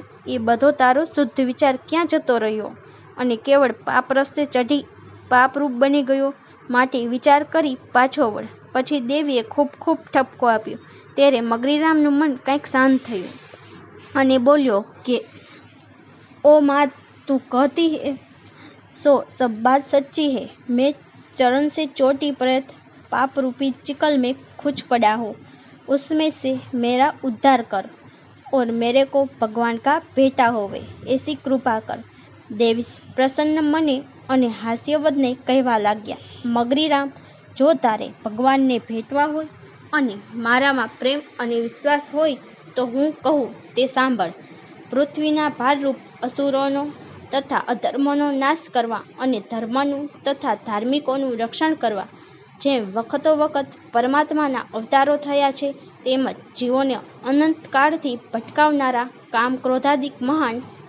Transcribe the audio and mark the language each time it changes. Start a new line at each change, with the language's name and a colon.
Gujarati: એ બધો તારો શુદ્ધ વિચાર ક્યાં જતો રહ્યો અને કેવળ પાપ રસ્તે ચઢી પાપરૂપ બની ગયો? માટે વિચાર કરી પાછો વળ। પછી દેવીએ ખૂબ ખૂબ ઠપકો આપ્યો ત્યારે મગરીરામનું મન કંઈક શાંત થયું અને બોલ્યો કે
Hindi: ओ माँ, तू कहती है सो सब बात सच्ची है। मैं चरण से चोटी पर्यंत पाप रूपी चिकल में खुच पड़ा हूँ, उसमें से मेरा उद्धार कर। और मेरे को भगवान का भेटा होवे ऐसी कृपा कर।
Gujarati: देवी प्रसन्न मने અને હાસ્યવદને કહેવા લાગ્યા, મગરીરામ, જો તારે ભગવાનને ભેટવા હોય અને મારામાં પ્રેમ અને વિશ્વાસ હોય તો હું કહું તે સાંભળ. પૃથ્વીના ભારરૂપ અસુરોનો તથા અધર્મનો નાશ કરવા અને ધર્મનું તથા ધાર્મિકોનું રક્ષણ કરવા જેમ વખતો વખત પરમાત્માના અવતારો થયા છે, તેમજ જીવોને અનંતકાળથી ભટકાવનારા કામ ક્રોધાદિક મહાન